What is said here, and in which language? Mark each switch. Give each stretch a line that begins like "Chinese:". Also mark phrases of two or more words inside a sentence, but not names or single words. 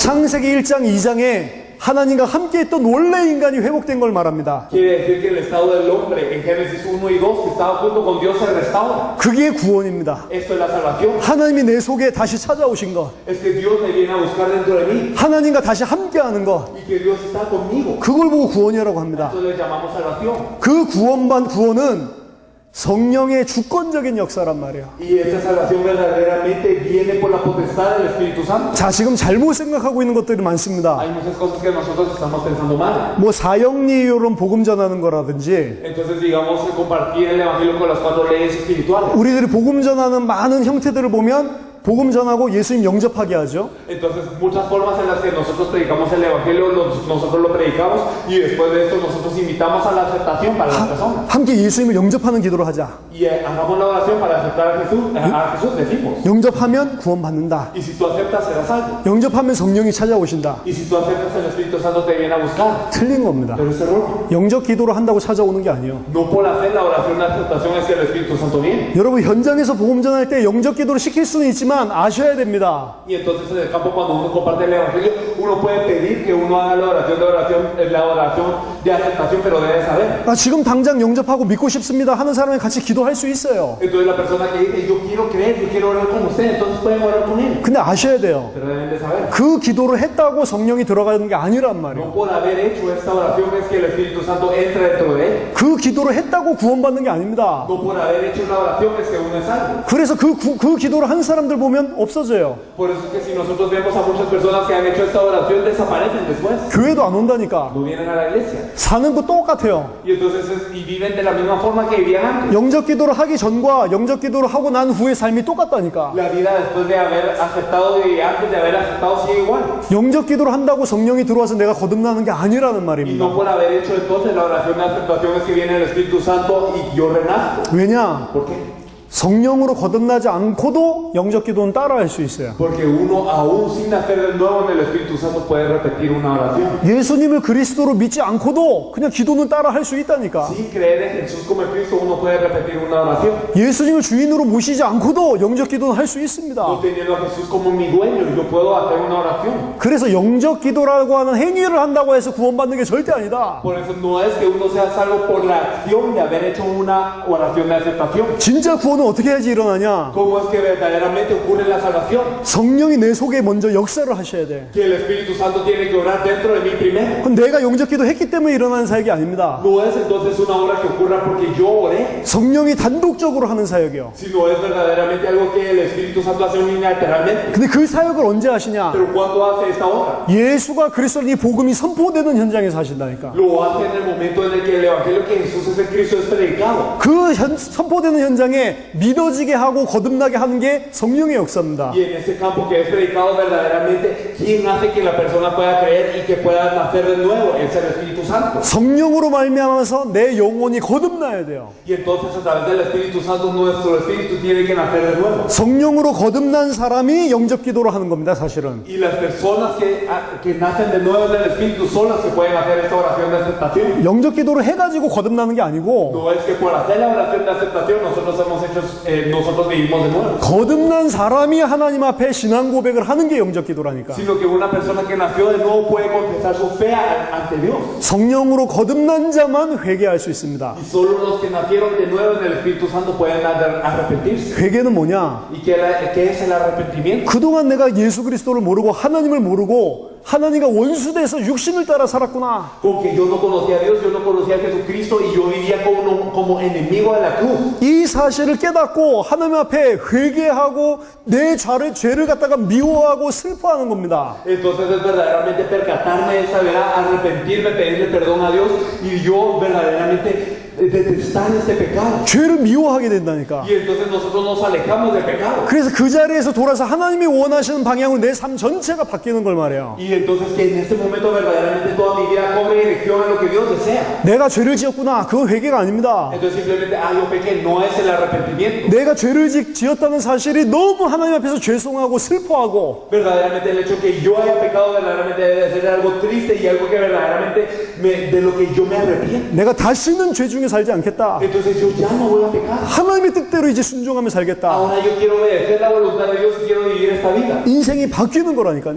Korean: 창세기 1장 2장에 하나님과 함께 했던 원래 인간이 회복된 걸 말합니다.
Spanish: Quiere decir que el estado del hombre en Génesis 1 y 2 que estaba junto con Dios se restaura.
Korean: 그게 구원입니다.
Spanish: Esto es la salvación.
Korean: 하나님이 내 속에 다시 찾아오신 것,
Spanish: Es que Dios me viene a buscar dentro de mí
Korean: 하나님과 다시 함께하는 것,
Spanish: y que Dios está conmigo.
Korean: 그걸 보고 구원이라고 합니다.
Spanish: Esto le llamamos salvación.
Korean: 그 구원은 성령의 주권적인 역사란 말이에요.
Spanish: Y esta salvación verdaderamente viene por la potestad del Espíritu Santo.
Korean: 자, 지금 잘못 생각하고 있는 것들이 많습니다.
Spanish: Hay muchas cosas que nosotros estamos pensando mal.
Korean: 뭐 사형리로는 복음 전하는 거라든지
Spanish: Entonces, digamos, compartir el Evangelio con las 4 leyes espirituales.
Korean: 우리들이 복음 전하는 많은 형태들을 보면 복음 전하고 예수님 영접하게 하죠.
Spanish: Entonces, muchas formas en las que nosotros predicamos el Evangelio, nosotros lo predicamos y después de esto nosotros invitamos a la aceptación para las personas.
Korean: 함께 예수님을 영접하는 기도를 하자.
Spanish: Y hagamos la oración para aceptar a Jesús, decimos.
Korean: 영접하면 구원받는다.
Spanish: Y si tú aceptas, serás salvo.
Korean: 영접하면 성령이 찾아오신다.
Spanish: Y si tú aceptas, el Espíritu Santo te viene a buscar.
Korean: 틀린 겁니다.
Spanish: Pero es error.
Korean: 영접 기도를 한다고 찾아오는 게 아니에요.
Spanish: No por hacer la oración de aceptación es que el Espíritu Santo viene.
Korean: 여러분 현장에서 복음 전할 때 영접 기도를 시킬 수는 있지만 아셔야 됩니다.
Spanish: Y entonces en el campo cuando uno comparte el Evangelio, uno puede pedir que uno haga la oración de aceptación, pero debe saber.
Korean: 아, 지금 당장 영접하고 믿고 싶습니다 하는 사람이 같이 기도할 수 있어요.
Spanish: Entonces la persona que dice, yo quiero creer, yo quiero orar con usted, entonces pueden orar con él.
Korean: 근데 아셔야 돼요.
Spanish: Pero deben de saber.
Korean: 그 기도를 했다고 성령이 들어가는 게 아니란 말이에요.
Spanish: No por haber hecho esta oración es que el Espíritu Santo entra dentro de él.
Korean: 그 기도를 했다고 구원받는 게 아닙니다.
Spanish: No por haber hecho la oración es que uno es salvo.
Korean: 그래서 그 기도를 한 사람들 보면 없어져요.
Spanish: Por eso es que si nosotros vemos a muchas personas que han hecho esta oración, desaparecen después.
Korean: 교회도 안 온다니까.
Spanish: No vienen a la iglesia.
Korean: 사는 거 똑같아요.
Spanish: Y entonces viven de la misma forma que vivían antes.
Korean: 영접 기도를 하기 전과 영접 기도를 하고 난 후의 삶이 똑같다니까.
Spanish: La vida después de haber aceptado y antes de haber aceptado sigue igual.
Korean: 영접 기도를 한다고 성령이 들어와서 내가 거듭나는 게 아니라는
Spanish: Y
Korean: 말입니다.
Spanish: no por haber hecho entonces la oración de aceptación es que viene el Espíritu Santo y yo renazco.
Korean: 왜냐?
Spanish: ¿Por qué?
Korean: 성령으로 거듭나지 않고도 영접 기도는 따라할 수 있어요.
Spanish: Porque uno aún sin nacer de nuevo en el Espíritu Santo puede repetir una oración.
Korean: 예수님을 그리스도로 믿지 않고도 그냥 기도는 따라할 수 있다니까.
Spanish: Sin creer en Jesús como el Cristo uno puede repetir una oración.
Korean: 예수님을 주인으로 모시지 않고도 영접 기도는 할 수 있습니다.
Spanish: No teniendo a Jesús como mi dueño, yo puedo hacer una oración.
Korean: 그래서 영접 기도라고 하는 행위를 한다고 해서 구원받는 게 절대 아니다.
Spanish: Por eso no es que uno sea salvo por la acción de haber hecho una oración de aceptación.
Korean: 진짜 구원 구원은 어떻게 해야지 일어나냐?
Spanish: ¿Cómo es que verdaderamente ocurre la salvación?
Korean: 성령이 내 속에 먼저 역사를 하셔야 돼.
Spanish: Que el Espíritu Santo tiene que obrar dentro de mí primero.
Korean: 그건 내가 영접기도 했기 때문에 일어나는 사역이 아닙니다.
Spanish: No es entonces una obra que ocurra porque yo oré,
Korean: 성령이 단독적으로 하는 사역이요.
Spanish: sino es verdaderamente algo que el Espíritu Santo hace unilateralmente.
Korean: 근데 그 사역을 언제 하시냐?
Spanish: Pero ¿cuándo hace esta obra?
Korean: 예수가 그리스도는 이 복음이 선포되는 현장에서 하신다니까.
Spanish: Lo hace en el momento en el que el Evangelio que Jesús es el Cristo es predicado.
Korean: 그 선포되는 현장에 믿어지게 하고 거듭나게 하는 게 성령의 역사입니다.
Spanish: Y en ese campo que es predicado verdaderamente, ¿quién hace que la persona pueda creer y que pueda nacer de nuevo? Es el Espíritu Santo.
Korean: 성령으로 말미암아서 내 영혼이 거듭나야 돼요.
Spanish: Y entonces a través del Espíritu Santo nuestro espíritu tiene que nacer de nuevo.
Korean: 성령으로 거듭난 사람이 영접기도를 하는 겁니다, 사실은.
Spanish: Y las personas que nacen de nuevo del Espíritu son las que pueden hacer esta oración de aceptación.
Korean: 영접기도를 해가지고 거듭나는 게 아니고
Spanish: No es que por hacer la oración de aceptación nosotros vivimos de nuevo.
Korean: 거듭난 사람이 하나님 앞에 신앙 고백을 하는 게 영접기도라니까.
Spanish: Sino que una persona que nació de nuevo puede confesar su fe ante Dios.
Korean: 성령으로 거듭난 자만 회개할 수 있습니다.
Spanish: Y solo los que nacieron de nuevo en el Espíritu Santo pueden arrepentirse.
Korean: 회개는 뭐냐?
Spanish: ¿Y qué es el arrepentimiento?
Korean: 그동안 내가 예수 그리스도를 모르고 하나님을 모르고 하나님과 원수돼서 육신을 따라 살았구나.
Spanish: Con que yo no conocía a Dios, yo no conocía a Jesucristo y yo vivía como enemigo de la cruz.
Korean: 이 사실을 깨닫고 하나님 앞에 회개하고 내 죄를 갖다가 미워하고 슬퍼하는 겁니다.
Spanish: Entonces es verdaderamente percatarme de esta verdad, arrepentirme, pedirle perdón a Dios y yo verdaderamente detestar este pecado.
Korean: 죄를 미워하게 된다니까.
Spanish: Y entonces nosotros nos alejamos del pecado.
Korean: 그래서 그 자리에서 돌아서 하나님이 원하시는 방향으로 내 삶 전체가 바뀌는 걸 말해요.
Spanish: Y entonces que en este momento verdaderamente toda mi vida cobre dirección a lo que Dios desea.
Korean: 내가 죄를 지었구나. 그건 회개가 아닙니다.
Spanish: Entonces simplemente, yo pequé, no es el arrepentimiento.
Korean: 내가 죄를 지었다는 사실이 너무 하나님 앞에서 죄송하고 슬퍼하고
Spanish: Verdaderamente el hecho que yo haya pecado verdaderamente debe ser algo triste y algo que verdaderamente de lo que yo me arrepiento.
Korean: 내가 다시는 죄 중에 살지 않겠다.
Spanish: Entonces yo ya no voy a pecar.
Korean: 하나님의 뜻대로 이제 순종하며 살겠다.
Spanish: Ahora yo quiero obedecer la voluntad de Dios y quiero vivir esta vida.
Korean: 인생이 바뀌는 거라니까요.